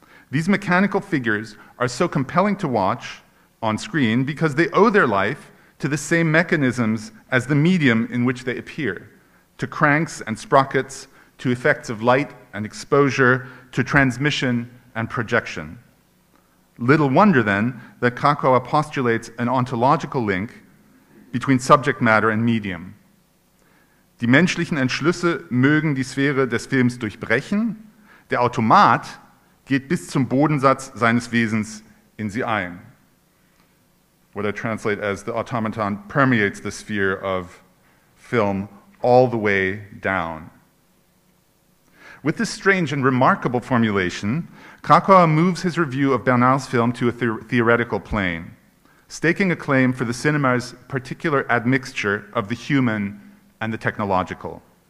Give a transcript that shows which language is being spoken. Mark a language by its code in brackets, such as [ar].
[en] These mechanical figures are so compelling to watch on screen because they owe their life to the same mechanisms as the medium in which they appear, to cranks and sprockets, to effects of light and exposure, to transmission and projection. Little wonder, then, that Kracauer postulates an ontological link between subject matter and medium. [de] Die menschlichen Entschlüsse mögen die Sphäre des Films durchbrechen, der Automat geht bis zum Bodensatz seines Wesens in sie ein. [en] What I translate as the automaton permeates the sphere of film all the way down. With this strange and remarkable formulation, Kracauer moves his review of Bernard's film to a theoretical plane, staking a claim for the cinema's particular admixture of the human and the technological.